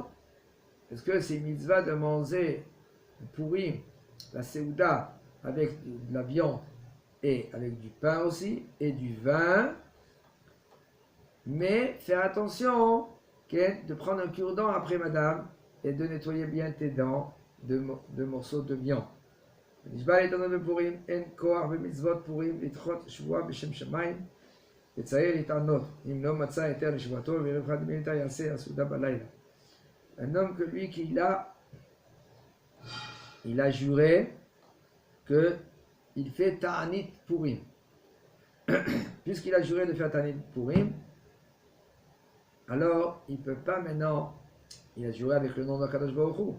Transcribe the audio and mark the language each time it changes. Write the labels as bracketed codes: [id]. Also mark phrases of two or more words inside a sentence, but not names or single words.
[fr] Est-ce que c'est une mitzvah de manger Purim, la Seouda, avec de la viande et avec du pain aussi, et du vin? Mais faire attention, okay, de prendre un cure-dent après madame et de nettoyer bien tes dents de morceaux de viande. [he] נשבע להתענות בפורים, אין כוח במצוות פורים לדחות שבועה בשם שמיים, לצייר להתענות, אם לא מצא היתר לשבועתו, וערב חג מילתא יעשה הסעודה בלילה. [fr] Un homme que lui, il a juré qu'il fait ta'anit Purim. Puisqu'il a juré de faire ta'anit Purim, alors il ne peut pas maintenant, il a juré avec le nom de [he] קדוש ברוך הוא.